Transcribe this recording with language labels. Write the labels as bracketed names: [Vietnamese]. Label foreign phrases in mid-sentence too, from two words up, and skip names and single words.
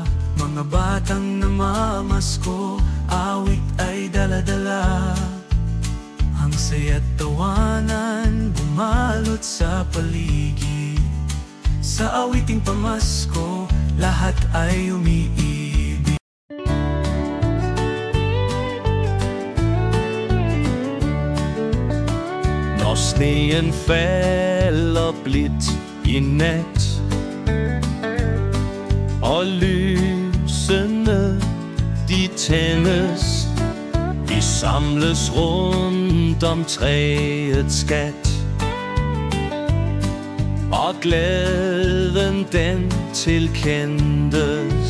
[Filipino] Mga batang namamasko, awit ay dala-dala. Ang saya't tawanan, bumalot sa paligid. Sa awiting pamasko, lahat ay umiibig. [Danish] Når sneen falder blidt i nat, og lysene de tændes, vi samles rundt om træets skat, og glæden den tilkendes.